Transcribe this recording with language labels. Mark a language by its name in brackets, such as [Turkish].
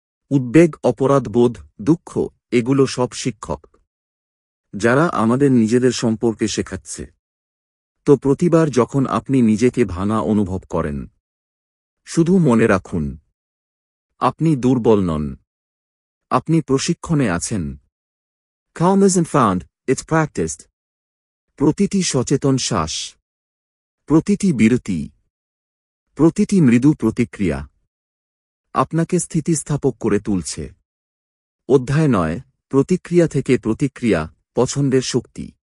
[Bangla] উদ্বেগ, অপরাধবোধ, দুঃখ, এগুলো সব শিক্ষক, যারা আমাদের নিজেদের সম্পর্কে শেখাচ্ছে। তো প্রতিবার যখন আপনি নিজেকে ভাঙা অনুভব করেন, শুধু মনে রাখুন, আপনি দুর্বল নন, আপনি প্রশিক্ষণে আছেন। [English] Calm isn't found, it's practiced. [Bangla] প্রতিটি সচেতন শ্বাস, প্রতিটি বিরতি, প্রতিটি মৃদু প্রতিক্রিয়া আপনাকে স্থিতিস্থাপক করে তুলছে। অধ্যায় নয়, প্রতিক্রিয়া থেকে প্রতিক্রিয়া, পছন্দের শক্তি।